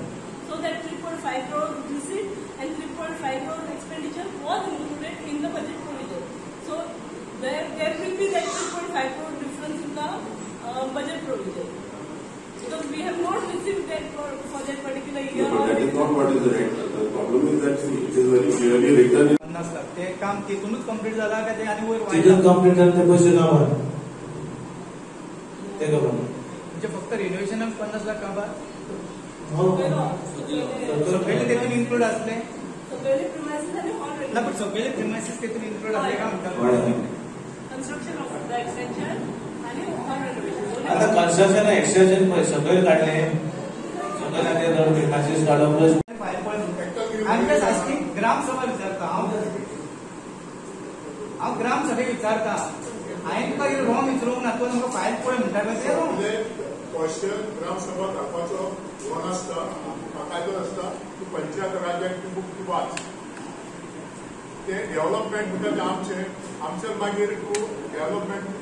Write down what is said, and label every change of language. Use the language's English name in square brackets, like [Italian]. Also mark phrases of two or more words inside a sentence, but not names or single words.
[English] So that 3.5 crore receipt and 3.5 crore expenditure was included in the budget provision. So there will be that 3.5 crore difference in the budget provision. Because we have not received that for that particular year. No, that is not what is right. The problem is that it is very clearly written. [Marathi] ते काम तिथूनच कंप्लीट झाला का ते आणि वर तिथून कंप्लीट झालं ते पैसे का भर ते का भर म्हणजे फक्त रिनोव्हेशन 50 लाख का भर सगळे त्यातून इन्क्लूड असले सगळे प्रिमायसेस आणि ऑलरेडी ना पण सगळे प्रिमायसेस त्यातून इन्क्लूड असले का म्हणतात [English] construction of the extension आणि hall renovation [Marathi] आता [English] construction extension [Marathi] सगळे काढले सगळे प्रिमायसेस काढून प्लस [Konkani] ग्रामसभा विचारता हांव ग्रामसभेक विचारता हांवें तुका रॉंग विचारूंक ना तुका म्हाका फायल पळय म्हणटा ते रॉंग क्वेश्चन ग्रामसभा धाडपाचो वन आसता कायदो आसता तूं पंचायत राज्याक तूं बुक तूं वाच ते डेव्हलपमेंट म्हणटा आमचे मागीर तूं डेव्हलपमेंट